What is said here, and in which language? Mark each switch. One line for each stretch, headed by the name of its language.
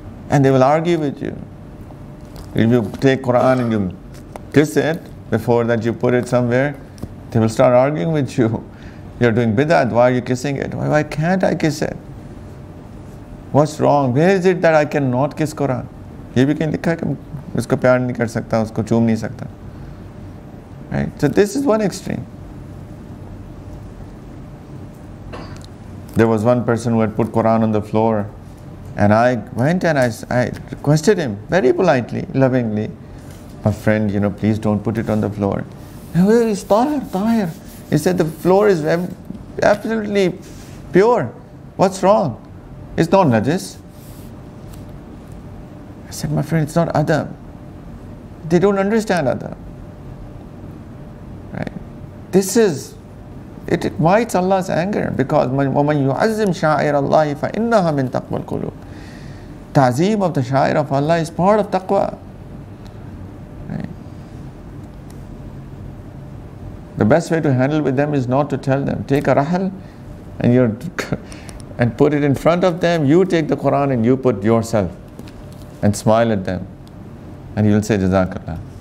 English: And they will argue with you. If you take Quran and you kiss it, before that you put it somewhere, they will start arguing with you. You're doing bid'at, why are you kissing it? Why can't I kiss it? What's wrong? Where is it that I cannot kiss Quran?
Hindi: ये भी कहीं लिखा है कि उसको प्यार नहीं कर सकता, उसको चूम नहीं सकता.
English: Right? So this is one extreme. There was one person who had put Quran on the floor, and I went and I requested him very politely, lovingly, my friend, please don't put it on the floor. It's tahir. He said the floor is absolutely pure. What's wrong? It's not najis. I said, my friend, it's not adab. They don't understand adab. Right? This is, it invites Allah's anger, because
Arabic: وَمَنْ يُعَزِّمْ شَعَائِرَ اللَّهِ فَإِنَّهَا مِنْ تَقْوَى الْقُلُوبِ.
English: Ta'zeem of the sha'ir of Allah is part of taqwa. Right? The best way to handle with them is not to tell them. Take a rahal and put it in front of them. You take the Quran and you put yourself and smile at them, and you'll say Jazakallah.